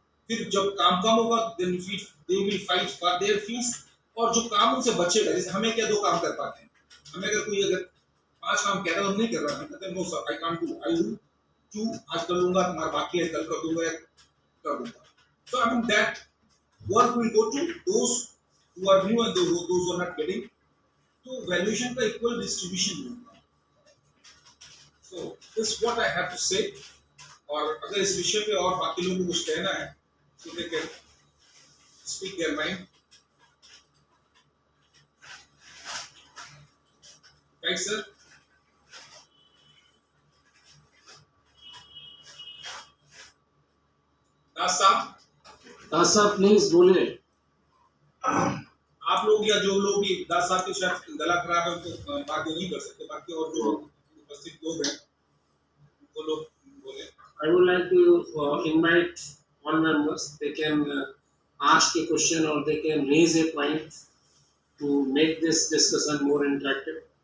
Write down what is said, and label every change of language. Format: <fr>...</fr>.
<hi>फिर जब काम कम होगा</hi> <en>Then they will fight for their fees.</en> <hi>और जो काम उनसे बचेगा, जैसे हमें क्या 2 काम कर पाते हैं, हमें अगर कोई 5 काम कह रहा है हम नहीं कर रहा, हम कहते हैं</hi> <en>no sir I can't do, I do 2</en> <hi>आज कर लूंगा, तुम्हारा बाकी है कल कर दूंगा, कर दूंगा।</hi> <en>So I mean that work will go to those who are new and those who are not getting.</en> <hi>तो वैल्यूएशन का इक्वल डिस्ट्रीब्यूशन होगा।</hi> <en>So this is what I have to say.</en> <hi>और अगर इस विषय पे और बाकी लोगों को कुछ कहना है तो</hi> <en>they can speak their mind. Right, sir?</en> <hi>दास साहब प्लीज बोले। आप लोग या जो लोग भी दास साहब के साथ गला खराब है उनको बात नहीं कर सकते, बाकी और जो उपस्थित लोग हैं वो लोग बोले।</hi> <en>I would like to invite all members. They can ask a question or they can raise a point to make this discussion more interactive.</en>